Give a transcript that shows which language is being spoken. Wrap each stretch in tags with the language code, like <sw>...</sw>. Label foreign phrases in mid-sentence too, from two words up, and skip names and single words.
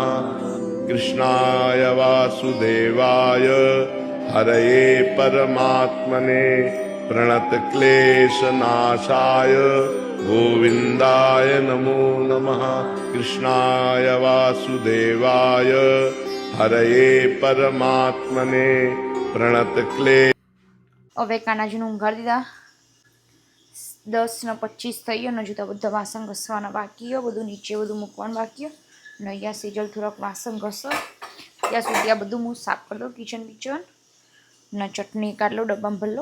<sa>कृष्णाय वासुदेवाय हरये परमात्मने प्रणतक्लेशनाशाय गोविन्दाय नमो नमः। कृष्णाय वासुदेवाय हरये परमात्मने प्रणतक्लेश.</sa> <gu>હવે કાનાજીને ઊંઘાડી દીધા. 10:25 થઈ ગયો ને હજુ તો બધા વાસણ ઘસવાના બાકી હોય, બધું નીચે બધું મૂકવાનું બાકી હોય ને અહીંયા સેજલ થોડાક વાસણ ઘસો ત્યાં સુધી આ બધું હું સાફ કરી દઉં કિચન બીચન ને ચટણી કાઢલો ડબ્બામાં ભરલો.</gu>